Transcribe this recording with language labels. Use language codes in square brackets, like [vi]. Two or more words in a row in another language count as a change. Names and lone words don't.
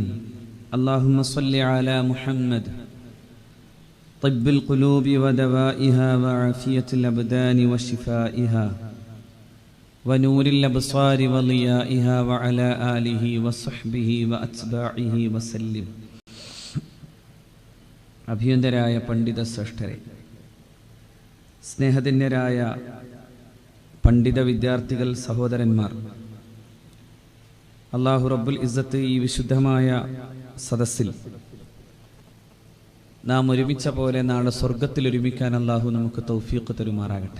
[ar] اللهم صل على محمد طب القلوب ودوائها وعافية الأبدان وشفائها ونور الأبصار وضيائها وعلى آله وصحبه وأتباعه وسلم. [ml] അഭിയന്തരായ പണ്ഡിത ശ്രേഷ്ഠരെ, സ്നേഹധന്യരായ പണ്ഡിത വിദ്യാർത്ഥികൾ, സഹോദരന്മാർ, [ar] الله رب العزة [ml] ഈ വിശുദ്ധമായ സദസ്സിൽ നാം ഒരുമിച്ച പോലെ നാളെ സ്വർഗത്തിൽ ഒരുമിക്കാൻ അല്ലാഹു നമുക്ക് തൗഫീഖ് തരുമാറാകട്ടെ.